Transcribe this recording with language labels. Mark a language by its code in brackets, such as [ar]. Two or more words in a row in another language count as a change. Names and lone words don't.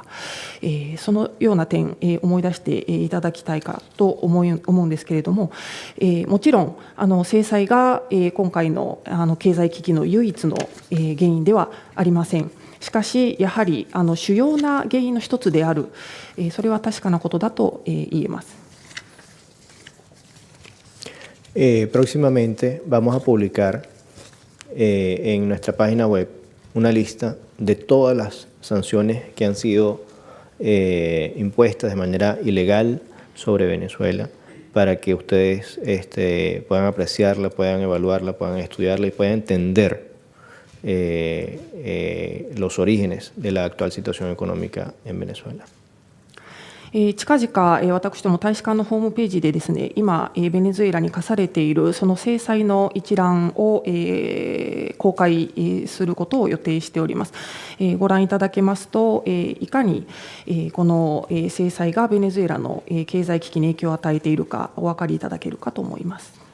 [ja] そのような点思い出していただきたいかと思うんですけれども、もちろん制裁が今回の経済危機の唯一の原因ではありません。しかしやはり主要な原因の一つである、それは確かなことだと言えます。 [es] Próximamente vamos a publicar en nuestra página web una lista de todas las sanciones que han sido impuestas de manera ilegal sobre Venezuela, para que ustedes puedan apreciarla, puedan evaluarla, puedan estudiarla y puedan entender los orígenes de la actual situación económica en Venezuela. [ja] 近々私ども大使館のホームページでですね、今ベネズエラに課されているその制裁の一覧を公開することを予定しております。ご覧いただけますと、いかにこの制裁がベネズエラの経済危機に影響を与えているかお分かりいただけるかと思います。